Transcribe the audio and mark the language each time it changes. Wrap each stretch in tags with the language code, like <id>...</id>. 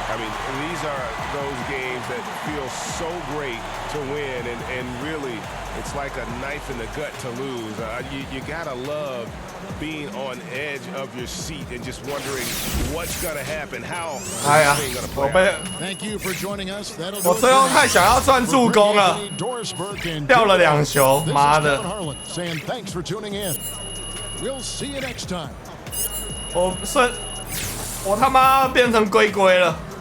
<en>I mean, these are those games that feel so great to win, and really, it's like a knife in the gut to lose. You gotta love being on edge of your seat and just wondering what's gonna happen, how this thing gonna play out. Thank you for joining us. That'll</en> <zh>我最后太想要赚助攻了，掉了2球，妈的！</zh> <en>Saying thanks for tuning in. We'll see you next time.</en> <zh>我他妈变成龟龟了。</zh>